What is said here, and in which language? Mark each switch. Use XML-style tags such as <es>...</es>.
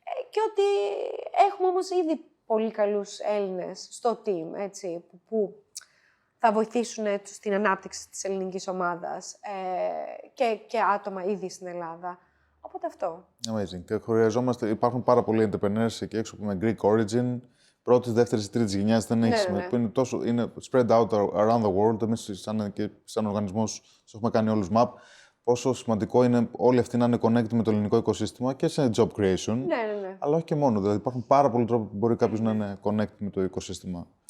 <el>Και ότι έχουμε όμως ήδη πολύ καλούς Έλληνες στο team, έτσι, που θα βοηθήσουν στην ανάπτυξη της ελληνικής ομάδας και άτομα ήδη στην Ελλάδα. Οπότε αυτό.</el> <en>Amazing.</en> <el>Και υπάρχουν πάρα πολλοί entrepreneurs εκεί έξω που με Greek origin, πρώτης, δεύτερης, τρίτης γενιάς, δεν έχει σημασία. Που είναι</el> <en>spread out around the world.</en> <el>Εμείς σαν οργανισμός τους έχουμε κάνει όλους map. Πόσο σημαντικό είναι όλοι αυτοί να είναι connected με το ελληνικό οικοσύστημα και σε job creation. Ναι. Αλλά όχι και μόνο. Δηλαδή υπάρχουν πάρα πολλοί τρόποι που μπορεί κάποιος να είναι connected με το οικοσύστημα.</el>